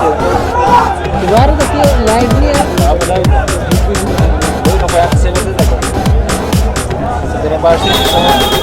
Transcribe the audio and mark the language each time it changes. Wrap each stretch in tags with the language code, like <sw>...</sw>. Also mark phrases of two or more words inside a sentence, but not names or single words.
<ckb>دوباره دەکەی لایڤ نییە</ckb> <tr>Abi lan. Böyle kafaya sevmedi de. Direkt başlayayım sana.</tr>